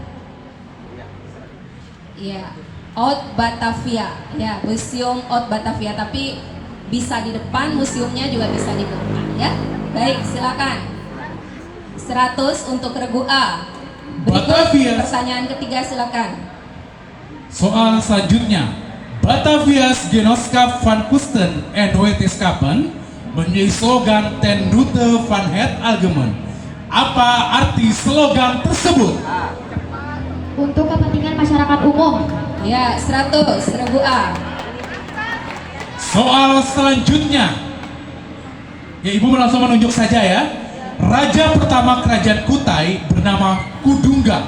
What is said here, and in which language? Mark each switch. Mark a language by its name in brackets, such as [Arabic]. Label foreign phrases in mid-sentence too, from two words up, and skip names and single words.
[Indonesian] Iya. Haute Batavia. Ya, Museum Haute Batavia, tapi bisa di depan, museumnya juga bisa di belakang ya. Baik, silakan. 100 untuk regu A. Berikut Batavia. pertanyaan ketiga, silakan. Soal selanjutnya, Batavia's Genootschap van Kusten en Wetenschappen menjadi slogan [Dutch] Ten Route van het Algemeen. [Indonesian] Apa arti slogan tersebut? Untuk kepentingan masyarakat umum. Ya, 100 regu A. Soal selanjutnya, ya Ibu langsung menunjuk saja ya. Raja pertama kerajaan Kutai bernama Kudungga.